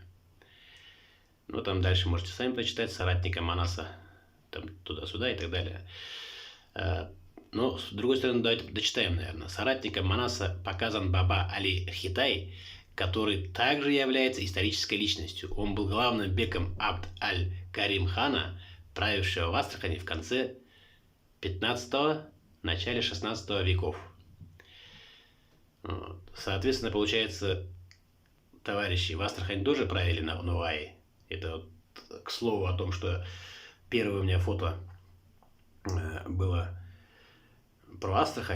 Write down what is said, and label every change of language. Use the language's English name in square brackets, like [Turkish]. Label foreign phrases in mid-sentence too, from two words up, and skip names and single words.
[Russian] Ну, там дальше можете сами почитать, соратника Манаса, там туда-сюда и так далее. Но, с другой стороны, давайте дочитаем, наверное. Соратником Манаса показан Баба Али Хитай, который также является исторической личностью. Он был главным беком Абд аль-Карим хана, правившего в Астрахани в конце 15-го, начале 16 веков. Вот. Соответственно, получается, товарищи в Астрахани тоже правили на Нуаи. Это вот, к слову о том, что первое у меня фото было про Астрахань.